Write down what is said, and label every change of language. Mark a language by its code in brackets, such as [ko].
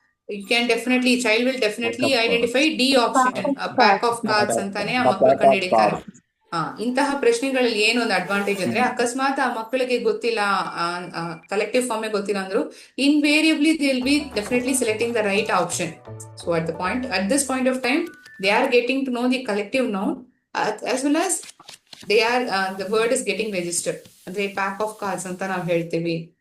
[en] you can definitely child will definitely identify the option, pack of cards [kn] ಅಂತಾನೆ ಆ ಮಕ್ಕಳು ಕಂಡುಹಿಡಿತಾರೆ. ಇಂತಹ ಪ್ರಶ್ನೆಗಳಲ್ಲಿ ಏನೊಂದು ಅಡ್ವಾಂಟೇಜ್ ಅಂದ್ರೆ ಅಕಸ್ಮಾತ್ ಆ ಮಕ್ಕಳಿಗೆ ಗೊತ್ತಿಲ್ಲ, ಕಲೆಕ್ಟಿವ್ ಫಾರ್ಮ್ ಗೊತ್ತಿಲ್ಲ ಅಂದ್ರು [en] Invariably they will be definitely selecting the right option. So at this point of time they are getting to know the collective noun as well as they are the word is getting registered. [kn] ಅಂದ್ರೆ pack of cards ಅಂತ ನಾವು ಹೇಳ್ತೀವಿ.